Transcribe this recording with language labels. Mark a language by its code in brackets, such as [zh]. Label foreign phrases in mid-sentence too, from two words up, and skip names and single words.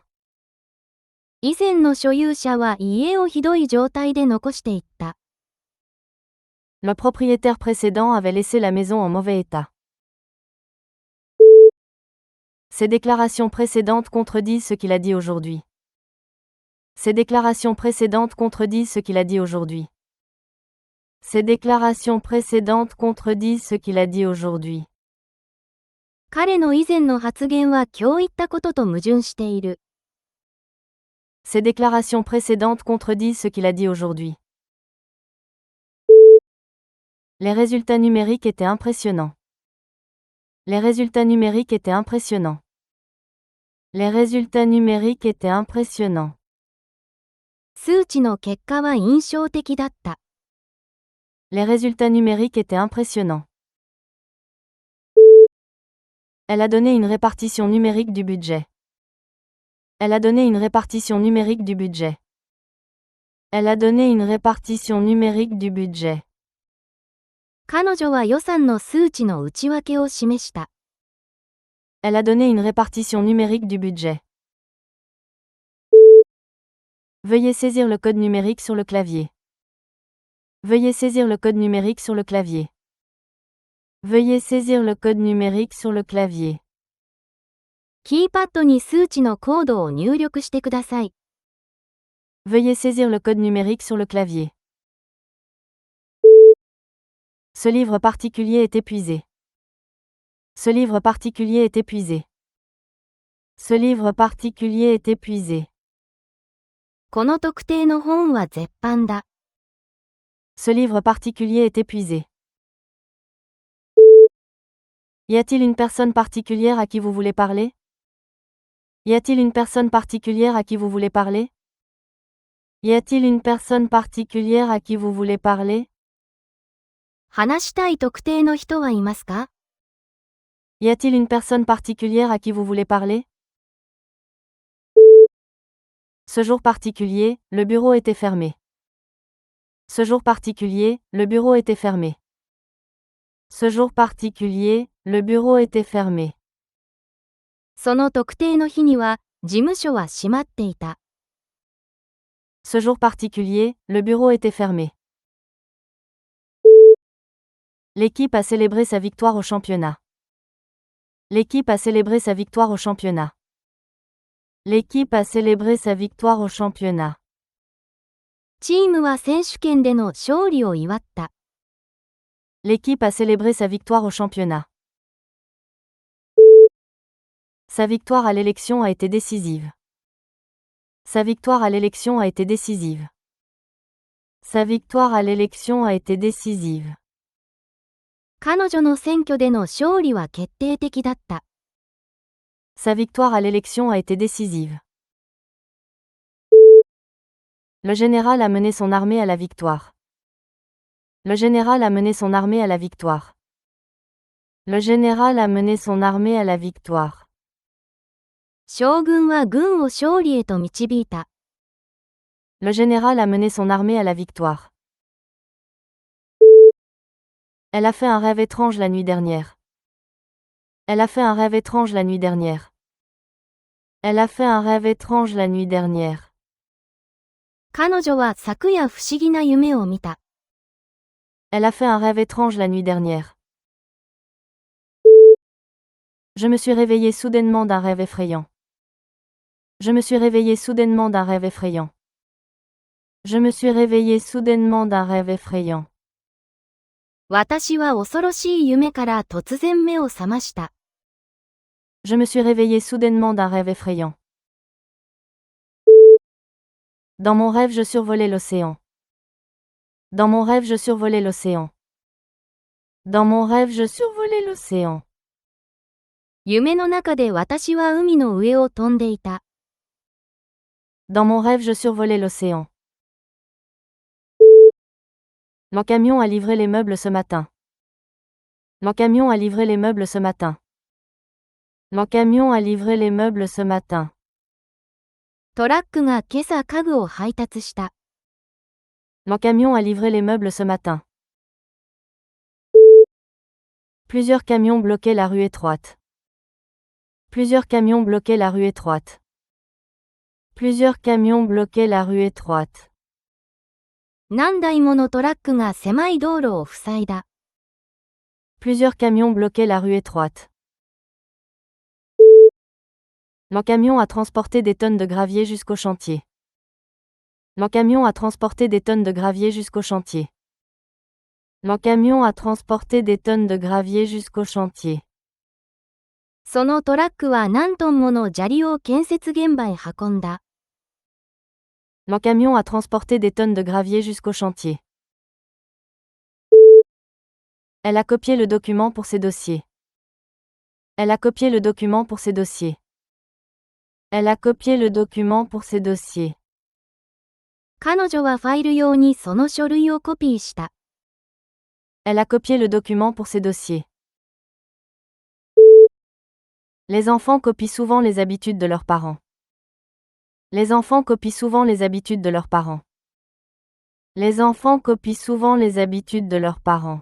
[ja] 以前の所有者は家をひどい状態で残していった。 [fr] Le propriétaire précédent avait laissé la maison en mauvais état. Ses déclarations précédentes contredisent ce qu'il a dit aujourd'hui. Ses déclarations précédentes contredisent ce qu'il a dit aujourd'hui. Ses déclarations précédentes contredisent ce qu'il a dit aujourd'hui. [ja] 彼の以前の発言は今日言ったことと矛盾している。 [fr] Ses déclarations précédentes contredisent ce qu'il a dit aujourd'hui. Les résultats numériques étaient impressionnants. Les résultats numériques étaient impressionnants. Les résultats numériques étaient impressionnants. [ja] 数値の結果は印象的だった。 [fr] Les résultats numériques étaient impressionnants. Elle a donné une répartition numérique du budget. Elle a donné une répartition numérique du budget. Elle a donné une répartition numérique du budget. [ja] 彼女は予算の数値の内訳を示した。 [fr] Elle a donné une répartition numérique du budget. Veuillez saisir le code numérique sur le clavier. Veuillez saisir le code numérique sur le clavier. Veuillez saisir le code numérique sur le clavier. [ja] キーパッドに数値のコードを入力してください。 [fr] Veuillez saisir le code numérique sur le clavier. Ce livre particulier est épuisé. Ce livre particulier est épuisé. Ce livre particulier est épuisé. [ja] この特定の本は絶版だ。 [fr] Ce livre particulier est épuisé. Y a-t-il une personne particulière à qui vous voulez parler? Y a-t-il une personne particulière à qui vous voulez parler? Y a-t-il une personne particulière à qui vous voulez parler? [ja] 話したい特定の人はいますか？ [fr] Y a-t-il une personne particulière à qui vous voulez parler? Ce jour particulier, le bureau était fermé. Ce jour particulier, le bureau était fermé. Ce jour particulier, le bureau était fermé. [ja] その特定の日には、事務所は閉まっていた。 [fr] Ce jour particulier, le bureau était fermé. L'équipe a célébré sa victoire au championnat. L'équipe a célébré sa victoire au championnat. L'équipe a célébré sa victoire au championnat. [ja] チームは選手権での勝利を祝った。 [fr] L'équipe a célébré sa victoire au championnat. Sa victoire à l'élection a été décisive. Sa victoire à l'élection a été décisive. Sa victoire à l'élection a été décisive. [ja] 彼女の選挙での勝利は決定的だった。 [fr] Sa victoire à l'élection a été décisive. Le général a mené son armée à la victoire. Le général a mené son armée à la victoire. Le général a mené son armée à la victoire. [ja] 将軍は軍を勝利へと導いた。 [fr] Le général a mené son armée à la victoire. Elle a fait un rêve étrange la nuit dernière. Elle a fait un rêve étrange la nuit dernière. Elle a fait un rêve étrange la nuit dernière. [ja] 彼女は昨夜不思議な夢を見た。 [fr] Elle a fait un rêve étrange la nuit dernière. Je me suis réveillé soudainement d'un rêve effrayant. Je me suis réveillé soudainement d'un rêve effrayant. Je me suis réveillé soudainement d'un rêve effrayant. [ja] 私は恐ろしい夢から突然目を覚ました。 [fr] Je me suis réveillé soudainement d'un rêve effrayant. Dans mon rêve, je survolais l'océan. Dans mon rêve, je survolais l'océan. Dans mon rêve, je survolais l'océan. [ja] 夢の中で私は海の上を飛んでいた。 [fr] Dans mon rêve, je survolais l'océan. Mon camion a livré les meubles ce matin. Mon camion a livré les meubles ce matin. Mon camion a livré les meubles ce matin. [ja] トラックが今朝家具を配達した。 [fr] Mon camion a livré les meubles ce matin. Plusieurs camions bloquaient la rue étroite. Plusieurs camions bloquaient la rue étroite. Plusieurs camions bloquaient la rue étroite. [ja] 何台ものトラックが狭い道路を塞いだ。 [fr] Plusieurs camions bloquaient la rue étroite. Mon camion a transporté des tonnes de gravier jusqu'au chantier. Mon camion a transporté des tonnes de gravier jusqu'au chantier. Mon camion a transporté des tonnes de gravier jusqu'au chantier. [ja] そのトラックは何トンもの砂利を建設現場へ運んだ。 [fr] Mon camion a transporté des tonnes de gravier jusqu'au chantier. Elle a copié le document pour ses dossiers. Elle a copié le document pour ses dossiers. Elle a copié le document pour ses dossiers. [ja] 彼女はファイル用にその書類をコピーした。 [fr] Elle a copié le document pour ses dossiers. Les enfants copient souvent les habitudes de leurs parents. Les enfants copient souvent les habitudes de leurs parents. Les enfants copient souvent les habitudes de leurs parents.